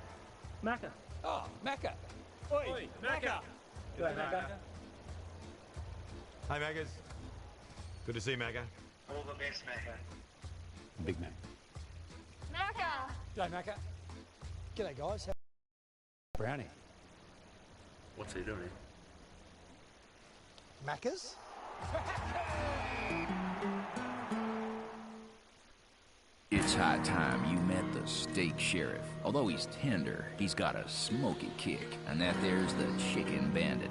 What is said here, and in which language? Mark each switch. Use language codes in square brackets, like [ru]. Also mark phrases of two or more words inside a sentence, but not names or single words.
[en] Macca. Oh, Macca. Oi, Macca. G'day, Macca. Hey, Maccas. Good to see you, Macca. All the best, Macca. Big Mac. Macca! G'day, Macca. G'day, guys. Brownie. What's he doing? Macca's? It's high time you met the steak sheriff. Although he's tender, he's got a smoky kick. And that there's the chicken bandit.